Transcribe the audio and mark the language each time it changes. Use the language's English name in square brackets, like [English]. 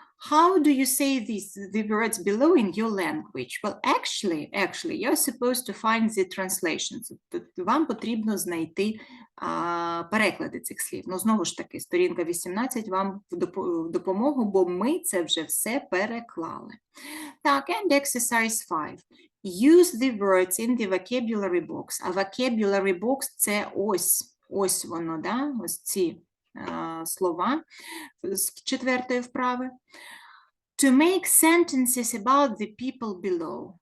[English] How do you say the words below in your language? Well, actually, you're supposed to find the translations. [Ukrainian] Вам потрібно знайти переклади цих слів. Ну, знову ж таки, сторінка 18 вам в допомогу, бо ми це вже все переклали. [English] Так, and exercise 5. Use the words in the vocabulary box. [Ukrainian] А vocabulary box – це ось воно, да? Ось ці слова з 4-ї вправи. [English] To make sentences about the people below.